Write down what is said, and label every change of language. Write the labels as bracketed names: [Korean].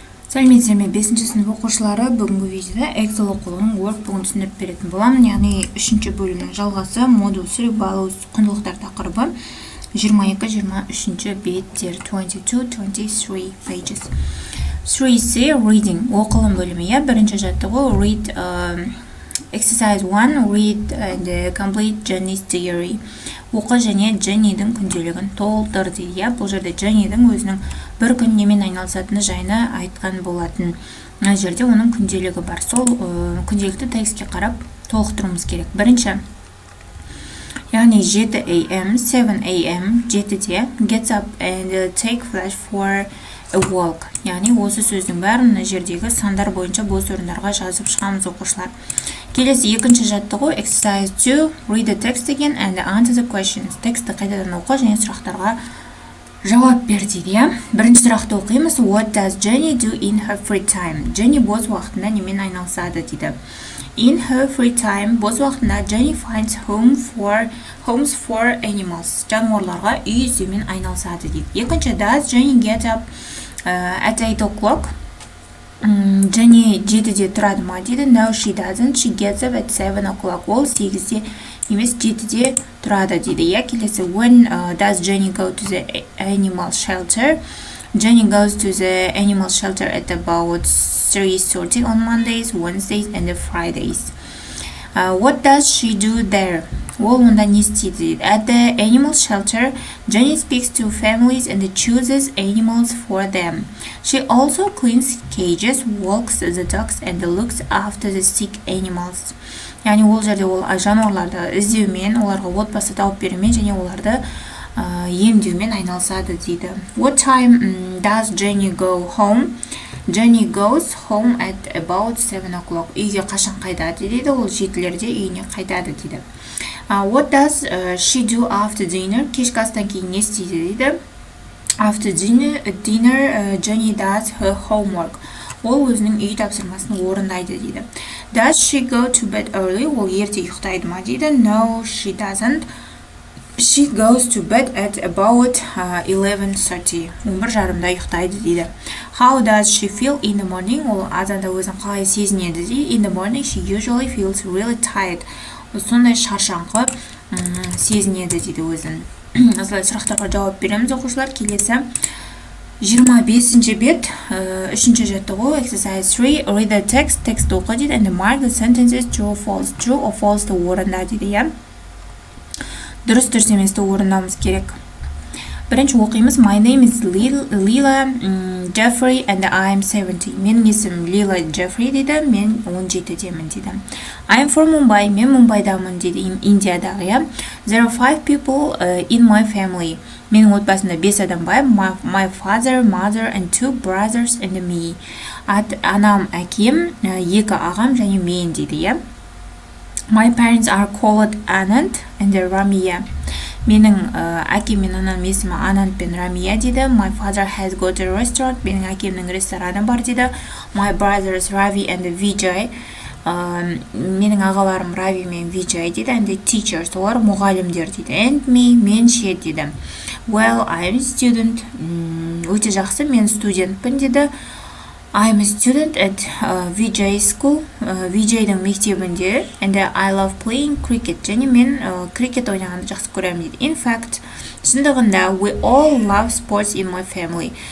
[Kazakh] Сәлеметсіздер ме, 5-ші сынып оқушылары. Бүгінгі видеода Эксел оқулығының workbook'ын түсіндіріп беретін боламын. Яғни 3-ші бөлімнің жалғасы модуль 3 values құндылықтар тақырыбы 22-23 беттер 22-23 pages. 3C reading оқылым бөлімі. Бірінші жаттығу [English] read exercise 1 read and complete Jenny's diary. [Kazakh] Оқы және Jenny'дің күнделігін толтыр дейді. Бұл жерде Jenny'дің өзінің бір күн немен айналысатыны жайына айтқан болатын. Мына жерде оның күнделігі бар. Сол күнделікті текстке қарап толықтыруымыз керек. Бірінші, яғни [English] 7 AM, 7 AM, 7-де gets up and take flash for a walk. [Kazakh] Яғни осы сөздің бәрін мына жердегі сандар бойынша бос орындарға жазып шығамыз оқушылар. Келесі екінші жаттығу [English] exercise 2 read the text again and answer the questions. [Kazakh] Тексті қайтадан оқы және сұрақтарға жауап бер дейді. Бірінші сұрақты оқимыз. [English] What does Jenny do in her free time? [Kazakh] Jenny бос уақытында немен айналысады дейді. [English] In her free time, [Kazakh] бос уақытында [English] Jenny finds homes for animals. [Kazakh] Жануарларға үй іздеумен айналысады дейді. Екінші, [English] does Jenny get up at 8 o'clock? [Kazakh] Jenny 7-де тұрады ма дейді. [English] No, she doesn't. She gets up at 7 o'clock. [Kazakh] Ол 8-де емес 7-де тұрады дейді. Келесі, [English] when does Jenny go to the animal shelter? Jenny goes to the animal shelter at about 3:30 on Mondays, Wednesdays, and Fridays. What does she do there? [Kazakh] Ол онда не істейді? [English] At the animal shelter, Jenny speaks to families and chooses animals for them. She also cleans cages, walks the dogs, and looks after the sick animals. [Kazakh] Яғни ол жерде ол жануарларды іздеумен, оларға отбасы тауып берумен және оларды емдеумен айналысады дейді. [English] What time does Jenny go home? Jenny goes home at about 7 o'clock. [Kazakh] Үйге қашан қайтады дейді. Ол 7-лерде үйіне қайтады дейді. [English] What does she do after dinner? [Kazakh] Кешкі астан кейін не істейді дейді. [English] After dinner, Jenny does her homework. [Kazakh] Ол өзінің үй тапсырмасын орындайды дейді. [English] Does she go to bed early? [Kazakh] Ол ерте ұйықтайды ма дейді. [English] No, she doesn't. She goes to bed at about 11:30. [Kazakh] 11:30-да ұйықтайды дейді. [English] How does she feel in the morning? [Kazakh] Ол азанда өзін қалай сезінеді дейді. [English] In the morning, she usually feels really tired. [Kazakh] Сондай шаршаңқы сезінеді дейді өзін. Осылай сұрақтарға жауап береміз оқушылар. Келесі 25-ші бет, 3-ші жаттығу [English] exercise 3 read the text, [Kazakh] текст оқы дейді, [English] and mark the sentences true or false. [Kazakh] True or false-ты орында дейді. Дұрыс дұрыс еместі орындауымыз керек. Бірінші оқимыз. [English] My name is Leela Jeffrey and I am 70. [Kazakh] Менің есімім Leela Jeffrey дейді. Мен 17-демін дейді. [English] I am from Mumbai. [Kazakh] Мен Мумбайдамын дейді. Индиядағы. [English] There are 5 people in my family. [Kazakh] Менің отбасымда 5 адам бар. [English] My father, mother and 2 brothers and me. [Kazakh] Анам, әкем, 2 ағам және мен дейді. [English] My parents are called Anand and Ramia. [Kazakh] Менің әкем мен анам есімі Ананд пен Рамия дейді. [English] My father has got a restaurant. [Kazakh] Менің әкемнің рестораны бар дейді. [English] My brothers Ravi and Vijay. [Kazakh] Менің ағаларым Рави мен Vijay дейді. [English] And the teachers, [Kazakh] олар мұғалімдер дейді. [English] And me, [Kazakh] мен ше дейді. [English] Well, I am a student. [Kazakh] Өте жақсы, мен студентпін дейді. [English] I am a student at Vijay school. [Kazakh] Vijay'дің мектебінде. [English] And I love playing cricket. [Kazakh] Және мен крикет ойнағанды жақсы көремін дейді. [English] In fact, [Kazakh] шындығында [English] we all love sports in my family.